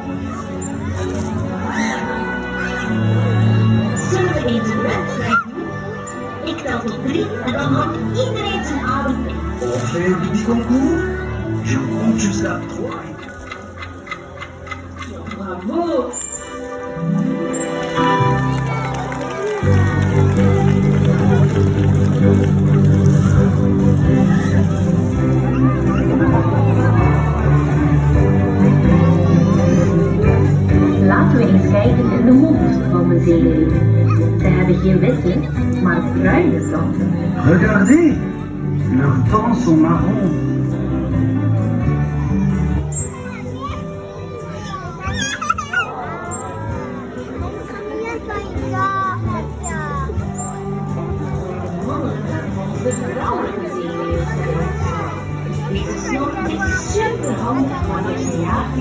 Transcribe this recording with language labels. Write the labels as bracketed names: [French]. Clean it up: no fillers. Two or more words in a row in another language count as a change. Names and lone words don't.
[Dutch] Zullen we eens een wedstrijd doen? Ik tel tot 3 en dan houdt iedereen zijn adem in. [French] On fait un petit concours? Je compte jusqu'à 3. Bravo! [Dutch] Laten we eens kijken in de mond van de zeeleeuw. Ze hebben geen witte, maar bruine tanden. [French] Regardez, leurs dents sont marrons. [Dutch] De vrouwelijke zeeleeuw zijn. Deze snor is super handig wanneer ze jagen.